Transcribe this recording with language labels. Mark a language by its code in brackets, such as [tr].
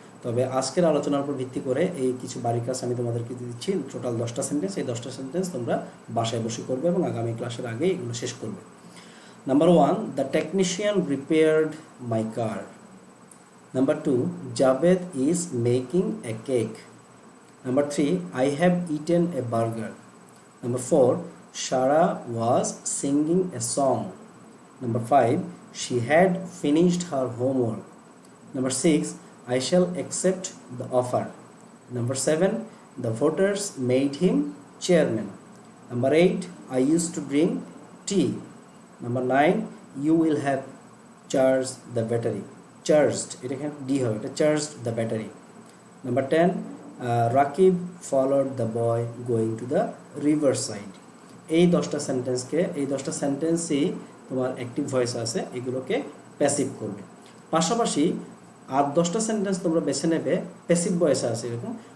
[bn] তবে আজকের আলোচনার উপর ভিত্তি করে এই কিছু বাড়ি কাজ আমি তোমাদেরকে দিচ্ছি, টোটাল 10টা সেন্টেন্স। এই 10টা সেন্টেন্স তোমরা বাসায় বসে করবে এবং আগামী ক্লাসের আগে এগুলো শেষ করবে। [en] Number 1, the technician repaired my car. Number 2, Javed is making a cake. Number 3, I have eaten a burger. Number 4, Shara was singing a song. Number 5, she had finished her homework. Number 6, I shall accept the offer. Number 7, the voters made him chairman. Number 8, I used to drink tea. Number 9, you will have charged the battery. Charged, [bn] এটা এখানে D হবে, এটা [en] charged the battery. Number 10, Rakib followed the boy going to the river side. [bn] এই 10টা সেন্টেন্সকে, এই 10টা সেন্টেন্সই তোমার active voice আছে, এগুলোকে প্যাসিভ করবে। পাশাপাশি আর 10টা সেন্টেন্স তোমরা বেছে নেবে প্যাসিভ ভয়েস আছে এরকম।